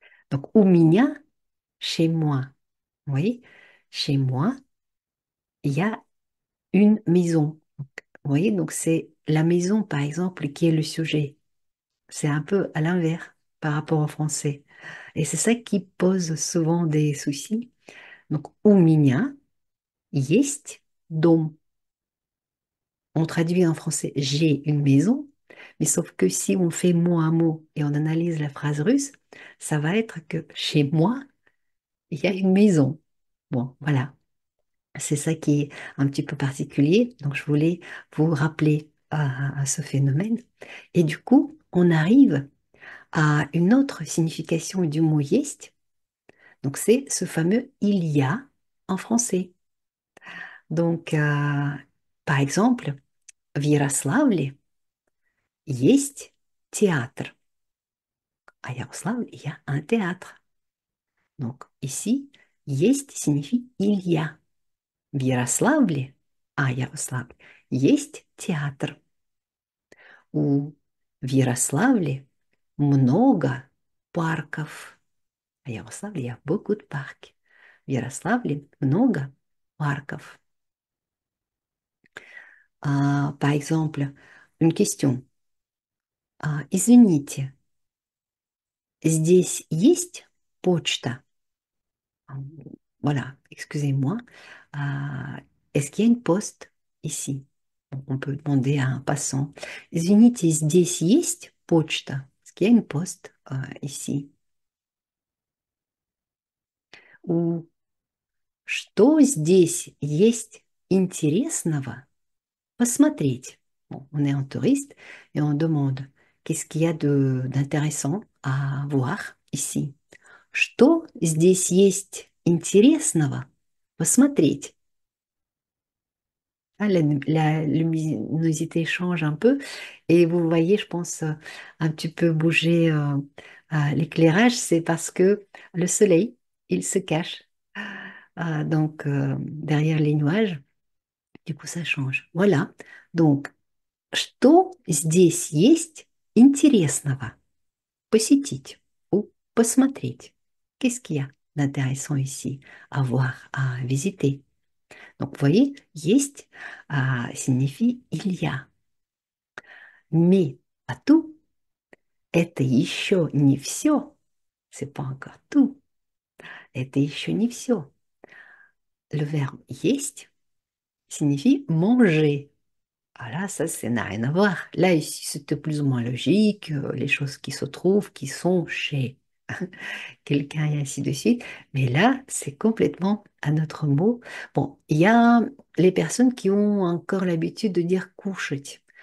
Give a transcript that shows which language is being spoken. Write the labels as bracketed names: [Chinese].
[French] Donc [Russian] у меня, [French] chez moi. Vous voyez, chez moi, il y a une maison. Vous voyez, donc c'est la maison, par exemple, qui est le sujet. C'est un peu à l'inverse par rapport au français. Et c'est ça qui pose souvent des soucis. [Russian] Donc, у меня есть дом. [French] On traduit en français j'ai une maison, mais sauf que si on fait mot à mot et on analyse la phrase russe, ça va être que chez moi, il y a une maison. Bon, voilà. C'est ça qui est un petit peu particulier. Donc, je voulais vous rappeler à ce phénomène. Et du coup, on arrive à une autre signification du mot есть. Donc, c'est ce fameux il y a en français. Donc, par exemple, [Russian] в Ярославле есть театр. [French] à Yaroslav, il y a un théâtre. Donc ici, есть signifie il y a. [Russian] В Ярославле, а Ярославле, есть театр. В Ярославле много парков. [French] À Yaroslav, il y a beaucoup de parcs. [Russian] В Ярославле много парков. [French] Par exemple, une question. [Russian] Извините, здесь есть почта? [French] Ah, voilà, excusez-moi. Est-ce qu'il y a une poste ici? Bon, on peut demander à un passant. [Russian] Извините, здесь есть почта? [French] Est-ce qu'il y a une poste ici? [Russian] Ou что здесь есть интересного посмотреть? [French] Bon, on est en touriste et on demande qu'est-ce qu'il y a d'intéressant à voir ici? [Russian] Что здесь есть интересного посмотреть? [French] La luminosité change un peu et vous voyez, je pense, un petit peu bouger l'éclairage, c'est parce que le soleil, il se cache derrière les nuages, du coup ça change. Voilà, donc, [Russian] что здесь есть интересного посетить ou посмотреть? [French] Qu'est-ce qu'il y a d'intéressant ici à voir, à visiter? Donc, vous voyez, есть signifie il y a. Mais à tout, [Russian] это еще не все. [French] C'est pas encore tout. [Russian] Это еще не все. [French] Le verbe есть signifie manger. Ah là, ça n'a rien à voir. Là, ici, c'était plus ou moins logique, les choses qui se trouvent, qui sont chez quelqu'un et ainsi de suite. Mais là, c'est complètement un autre mot. Bon, il y a les personnes qui ont encore l'habitude de dire couchать.